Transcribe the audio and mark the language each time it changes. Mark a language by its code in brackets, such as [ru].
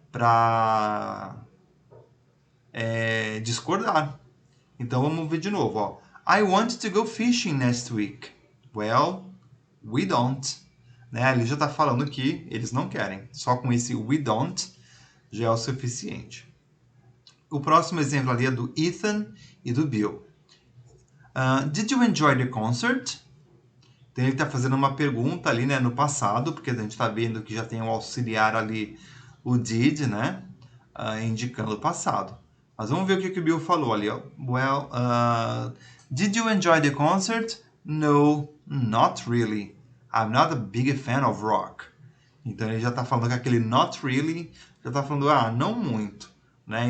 [pt] Para discordar. Então, vamos ver de novo, ó. [en] I want to go fishing next week. Well, we don't. Né? [pt] Ele já está falando que eles não querem. Só com esse [en] we don't [pt] já é o suficiente. O próximo exemplo ali é do Ethan e do Bill. [en] Did you enjoy the concert? [pt] Então ele está fazendo uma pergunta ali, né, no passado, porque a gente está vendo que já tem um auxiliar ali, o did, né, indicando o passado. Mas vamos ver o que o Bill falou ali. Ó. [en] Well, did you enjoy the concert? No, not really. I'm not a big fan of rock. [pt] Então ele já está falando que aquele [en] not really, [pt] já está falando, não muito. Né?